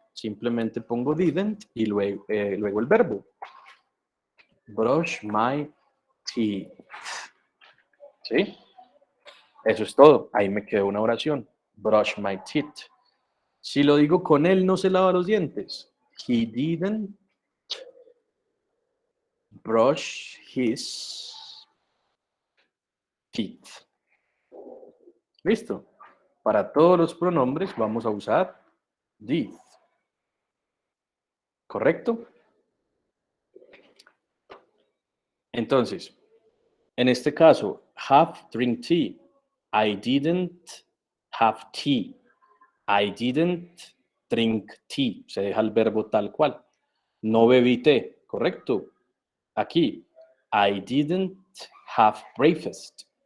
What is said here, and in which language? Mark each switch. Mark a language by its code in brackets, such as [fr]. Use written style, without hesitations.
[es] simplemente pongo didn't y luego el verbo. [en] Brush my teeth. [es] ¿Sí? Eso es todo. Ahí me quedó una oración. [en] Brush my teeth. [es] Si lo digo con él, no se lava los dientes. [en] He didn't brush his teeth. [es] ¿Listo? Para todos los pronombres vamos a usar did. ¿Correcto? Entonces, en este caso, have drink tea. [en] I didn't have tea. I didn't drink tea. [es] Se deja el verbo tal cual. No bebí té. ¿Correcto? [en] Aquí, I didn't have breakfast.